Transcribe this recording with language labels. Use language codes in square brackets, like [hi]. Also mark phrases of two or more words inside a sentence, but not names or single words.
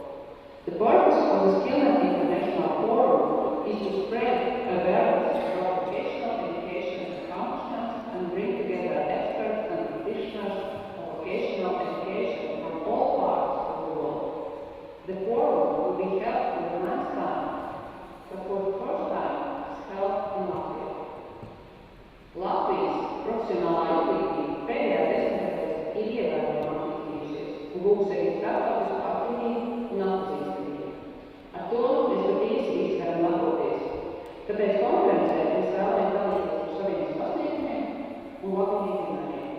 [en] The purpose of the Skillman International Forum is to spread awareness about vocational education accomplishments and bring together experts and practitioners of vocational education from all parts of the world. The forum will be held in the last time, but for the first time, it's held in Latvia. [lv] Latvijas profesionālā izglītība pēdējā desmitgadē ir ievērojami attīstījusies un gūs arī starptautisku atzinību un atpazīstamību. Ar to mēs pat īsi visi varam lepoties. Tāpēc konferencē mēs vēlamies dalīties par saviem sasniegumiem un labiem izcinājumiem.